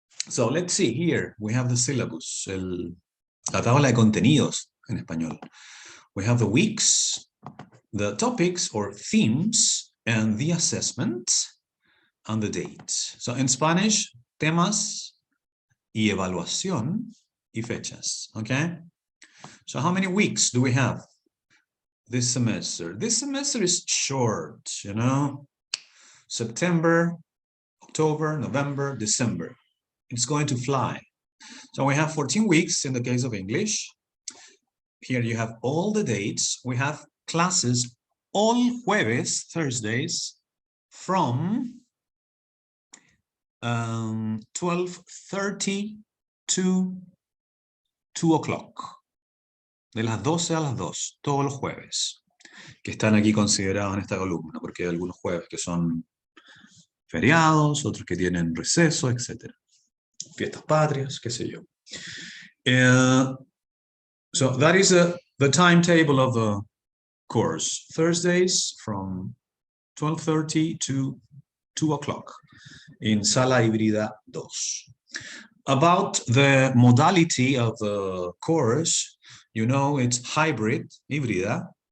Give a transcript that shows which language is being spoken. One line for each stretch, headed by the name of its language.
English: So let's see here, we have the syllabus,
Spanish: la tabla de contenidos en español.
English: We have the weeks, the topics or themes, and the assessment, and the date. So in Spanish,
Spanish: temas y evaluación y fechas, okay?
English: So how many weeks do we have this semester? This semester is short, you know, September, October, November, December. It's going to fly. So we have 14 weeks in the case of English. Here you have all the dates. We have classes all jueves, Thursdays, from 12:30 to 2 o'clock.
Spanish: De las 12 a las 2, todos los jueves, que están aquí considerados en esta columna, porque hay algunos jueves que son feriados, otros que tienen receso, etc. Fiestas patrias, qué sé yo.
English: So that is the timetable of the course. Thursdays from 12:30 to 2 o'clock in Sala Híbrida 2. About the modality of the course, you know, it's hybrid, híbrida.